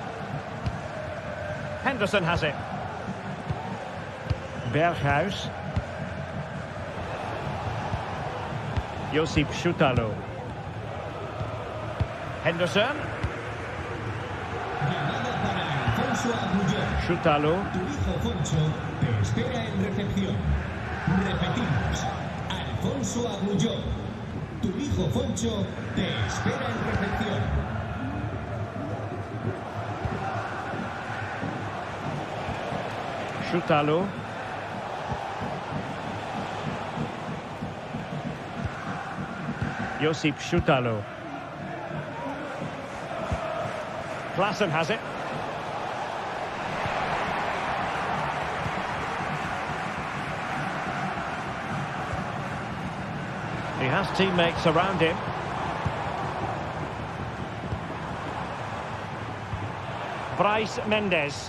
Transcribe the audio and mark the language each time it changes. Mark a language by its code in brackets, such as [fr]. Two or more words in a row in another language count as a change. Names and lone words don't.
[en] Henderson has it. Berghuis. Josip Schutalo. Henderson. Schutalo. [es] Tu hijo Foncho te espera en recepción. Repetimos. Alfonso Agulló. Tu hijo Foncho te espera en recepción. [en] Schutalo. Josip Schutalo. Klaassen has it. He has teammates around him. Bryce Mendes.